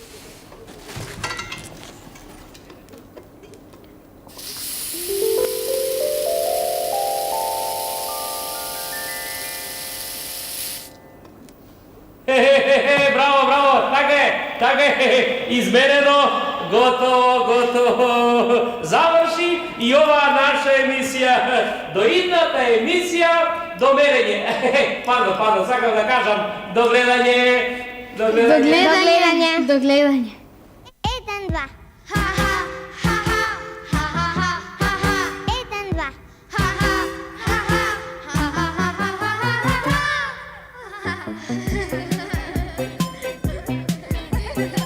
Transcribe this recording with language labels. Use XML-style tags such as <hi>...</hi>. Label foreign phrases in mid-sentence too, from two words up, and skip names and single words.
<mk>Браво, така е, измерено, готово, заврши и оваа наша емисија. До идната емисија, до мерење. Пардон, сакам да кажам, до гледање. До гледање. Еден, два. Ха-ха, ха-ха, ха-ха, ха-ха. Еден, два. Ха-ха, ха-ха, ха-ха, ха-ха.</mk>